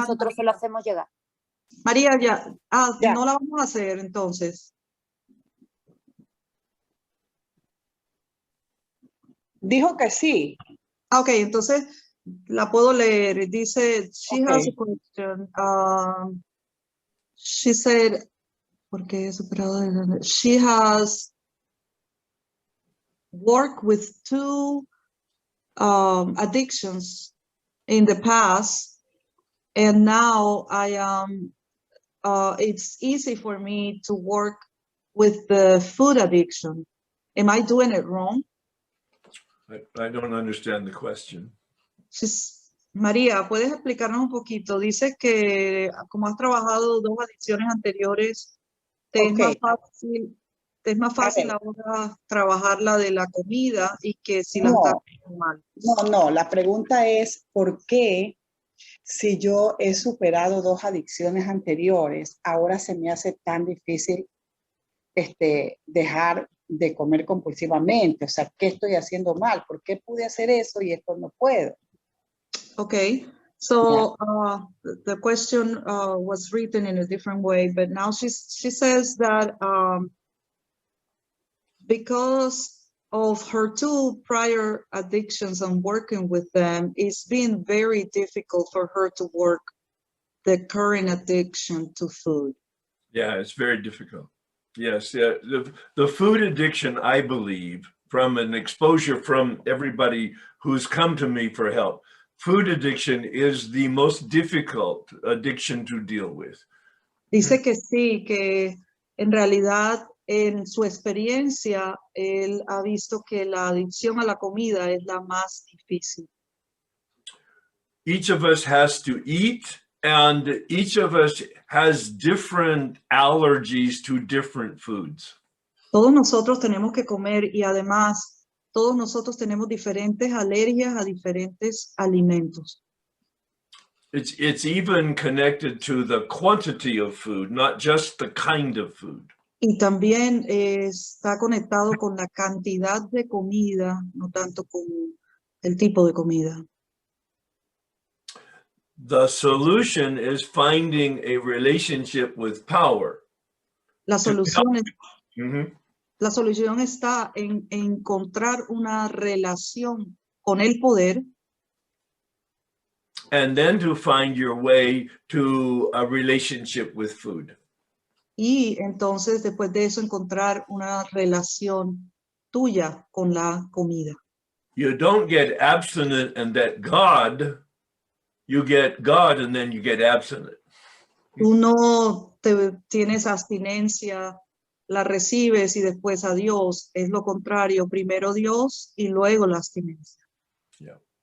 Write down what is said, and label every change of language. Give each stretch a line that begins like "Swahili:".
Spanish: nosotros se lo hacemos llegar. María, ya. Ya. No la vamos a hacer entonces. Dijo que sí. Ok, entonces la puedo leer. Dice, she
English: Okay. has a question. She said,
Spanish: porque he superado
English: she has worked with 2 addictions in the past, and now I am. It's easy for me to work with the food addiction. Am I doing it wrong? I don't understand the question.
Spanish: María, ¿puedes explicarnos un poquito? Dice que como has trabajado 2 adicciones anteriores, te es más fácil ahora trabajar la de la comida y que si la estás haciendo mal. No, la pregunta es ¿por qué si yo he superado 2 adicciones anteriores, ahora se me hace tan difícil dejar de comer compulsivamente? O sea, ¿qué estoy haciendo mal? ¿Por qué pude hacer eso y esto no puedo? Ok,
English: So the question was written in a different way, but now she says that because of her 2 prior addictions and working with them, it's been very difficult for her to work the current addiction to food. Yeah, it's very difficult. Yes, yeah, the food addiction, I believe, from an exposure from everybody who's come to me for help, food addiction is the most difficult addiction to deal with.
Spanish: Dice que sí, que en realidad en su experiencia él ha visto que la adicción a la comida es la más difícil.
English: Each of us has to eat, and each of us has different allergies to different foods.
Spanish: Todos nosotros tenemos que comer y además todos nosotros tenemos diferentes alergias a diferentes alimentos.
English: It's even connected to the quantity of food, not just the kind of food.
Spanish: Y también está conectado con la cantidad de comida, no tanto con el tipo de comida.
English: The solution is finding a relationship with power.
Spanish: La solución, Mhm. la solución está en encontrar una relación con el poder.
English: And then to find your way to a relationship with food.
Spanish: Y entonces después de eso encontrar una relación tuya con la comida.
English: You don't get abstinent and that God, you get God and then you get abstinent.
Spanish: Tú no tienes abstinencia, la recibes y después a Dios. Es lo contrario, primero Dios y luego la abstinencia.
English: Yeah.